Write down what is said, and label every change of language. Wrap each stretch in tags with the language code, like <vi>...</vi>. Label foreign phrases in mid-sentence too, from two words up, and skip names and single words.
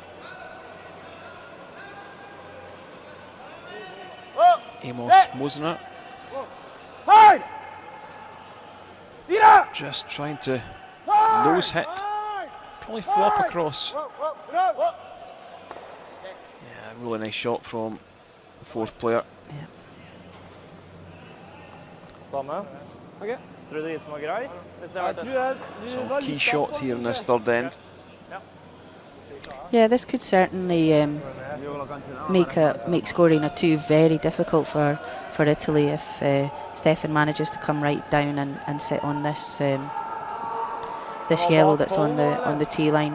<en>Amos Mosner just trying to nose hit, probably flop across. Yeah, really nice shot from the 4th player. Yeah.</en> <no>Samme. Okay. Tror du isen var grei?</no> <en>So key shot here in this 3rd end. Yeah, this could certainly make scoring a 2 very difficult for Italy if Stefan manages to come right down and sit on this this yellow that's on the tee line.</en>